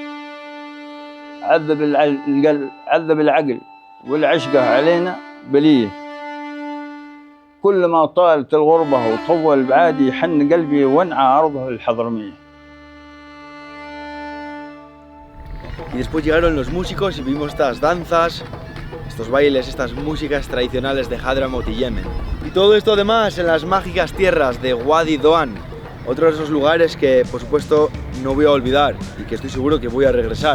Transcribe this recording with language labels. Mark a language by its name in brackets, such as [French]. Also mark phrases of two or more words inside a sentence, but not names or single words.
[Arabic] عذب العقل والعشقة علينا بلية، كل ما طالت الغربة وطول البعادي حن قلبي وانعى أرضه الحضرمية. [Spanish] Y después llegaron los músicos y vimos estas danzas, estos bailes, estas músicas tradicionales de Hadramaut y Yemen. Y todo esto además en las mágicas tierras de Wadi Doan, otro de esos lugares que por supuesto no voy a olvidar y que estoy seguro que voy a regresar.